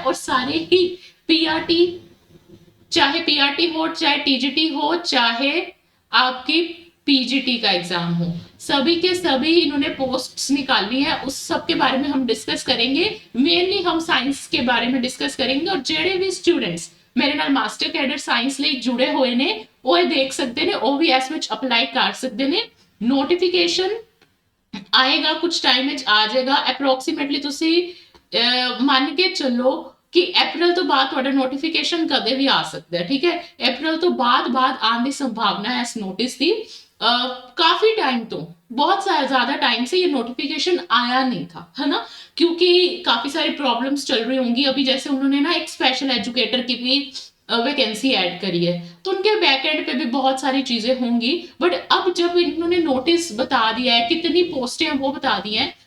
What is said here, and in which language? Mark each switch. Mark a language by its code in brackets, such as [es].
[hi] और सारे ही पीआरटी, चाहे पीआरटी हो, चाहे टीजीटी हो, चाहे आपकी पीजीटी का एग्जाम हो, सभी के सभी इन्होंने पोस्ट्स निकाली है। उस सब के बारे में हम डिस्कस करेंगे। मेनली हम साइंस के बारे में डिस्कस करेंगे। [pa] और जेडे भी स्टूडेंट्स मेरे नाल मास्टर कैडर साइंस ਲਈ जुड़े हुए ने ਉਹ देख सकते ने, OVS ਵਿੱਚ ਅਪਲਾਈ ਕਰ ਸਕਦੇ ਨੇ। ਨੋਟੀਫਿਕੇਸ਼ਨ ਆਏਗਾ ਕੁਝ ਟਾਈਮ ਵਿੱਚ ਆ ਜਾਏਗਾ। ਅਪਰੋਕਸੀਮੇਟਲੀ ਤੁਸੀਂ ਮੰਨ ਕੇ ਚੱਲੋ ਕਿ ਅਪ੍ਰੈਲ ਤੋਂ ਬਾਅਦ ਤੁਹਾਡਾ ਨੋਟੀਫਿਕੇਸ਼ਨ ਕਦੇ ਵੀ ਆ ਸਕਦਾ ਹੈ। ਠੀਕ ਹੈ, ਅਪ੍ਰੈਲ ਤੋਂ ਬਾਅਦ ਆਉਣ ਦੀ ਸੰਭਾਵਨਾ ਹੈ ਇਸ ਨੋਟਿਸ ਦੀ। [hi] काफी टाइम तो बहुत ज्यादा टाइम से ये नोटिफिकेशन आया नहीं था, है ना, क्योंकि काफी सारी प्रॉब्लम्स चल रही होंगी। अभी जैसे उन्होंने ना एक स्पेशल एजुकेटर की भी वैकेंसी ऐड करी है, तो उनके बैक एंड पे भी बहुत सारी चीजें होंगी। बट अब जब इन्होंने नोटिस बता दिया है, कितनी पोस्टें हैं वो बता दी हैं।